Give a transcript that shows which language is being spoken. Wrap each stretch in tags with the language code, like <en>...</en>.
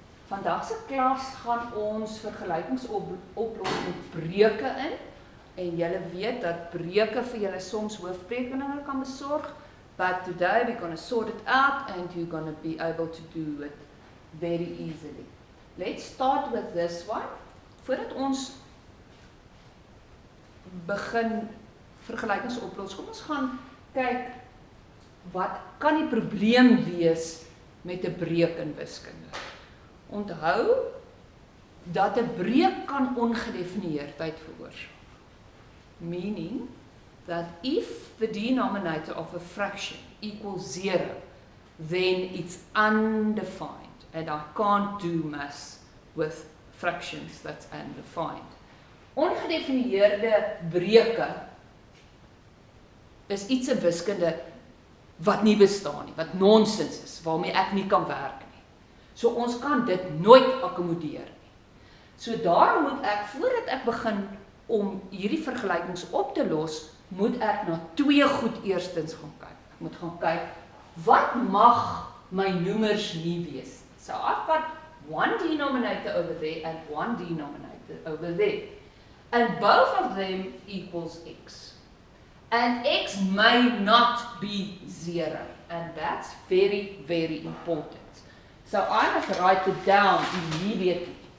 <af>Vandag se klas gaan ons vergelykings oplos met breuke in en julle weet dat breuke vir julle soms hoofberekeninge kan besorg,</af> <en>but today we're going to sort it out and you're going to be able to do it very easily. Let's start with this one.</en> <af>Voordat ons begin vergelykings oplos, kom ons gaan kyk wat kan die probleem wees met 'n breuk in wiskunde. Onthou dat 'n breuk kan ongedefinieerdheid veroorsaak.</af> <en>Meaning that if the denominator of a fraction equals 0, then it's undefined. And I can't do maths with fractions that's undefined.</en> <af>Ongedefinieerde breuke is iets in wiskunde wat nie bestaan nie, wat nonsens is, waarmee ek nie kan werk nie. So ons kan dit nooit akkommodeer nie. So daarom moet ek, voordat ek begin om hierdie vergelykings op te los, moet ek na twee goed eerstens gaan kyk. Ek moet gaan kyk, wat mag my noemers nie wees?</af> <en>So I've got one denominator over there and one denominator over there. And both of them equals x. And x may not be 0. And that's very, very important. So I must write it down immediately.</en>